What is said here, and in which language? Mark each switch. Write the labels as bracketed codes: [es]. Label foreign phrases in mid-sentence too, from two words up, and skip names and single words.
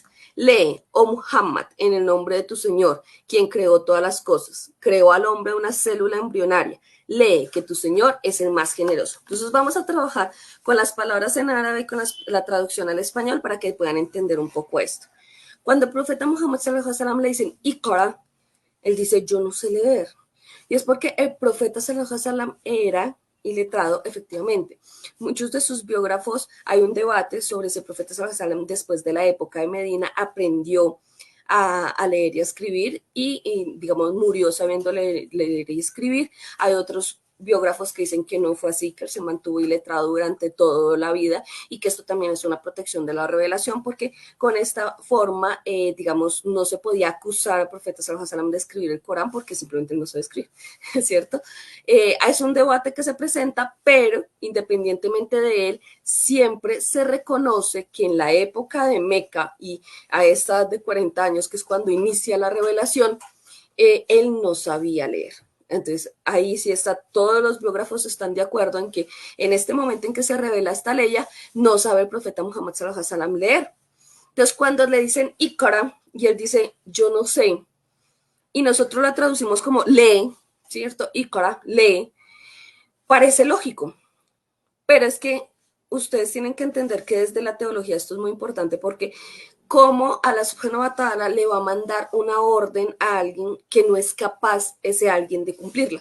[es] Lee, oh Muhammad, en el nombre de tu Señor, quien creó todas las cosas. Creó al hombre una célula embrionaria. Lee que tu Señor es el más generoso. Entonces vamos a trabajar con las palabras en árabe y con la traducción al español para que puedan entender un poco esto. Cuando el profeta Muhammad [ar] صلى الله عليه وسلم [es] le dicen Iqra, él dice, yo no sé leer. Y es porque el profeta [ar] صلى الله عليه وسلم [es] era iletrado, efectivamente. Muchos de sus biógrafos, hay un debate sobre si el profeta [ar] صلى الله عليه وسلم [es] después de la época de Medina aprendió a leer y a escribir y, digamos, murió sabiendo leer y escribir. Hay otros biógrafos que dicen que no fue así, que él se mantuvo iletrado durante toda la vida y que esto también es una protección de la revelación porque con esta forma, digamos, no se podía acusar al profeta [ar] صلى الله عليه وسلم [es] de escribir el Corán porque simplemente no sabe escribir, ¿cierto? Es un debate que se presenta, pero independientemente de él, siempre se reconoce que en la época de Meca y a esta edad de 40 años, que es cuando inicia la revelación, él no sabía leer. Entonces, ahí sí está, todos los biógrafos están de acuerdo en que en este momento en que se revela esta ley, no sabe el profeta Muhammad [ar] صلى الله عليه وسلم [es] leer. Entonces, cuando le dicen Iqra, y él dice, yo no sé, y nosotros la traducimos como lee, ¿cierto? Iqra, lee, parece lógico, pero es que ustedes tienen que entender que desde la teología esto es muy importante porque cómo a la [ar] سبحانه وتعالى [es] le va a mandar una orden a alguien que no es capaz ese alguien de cumplirla.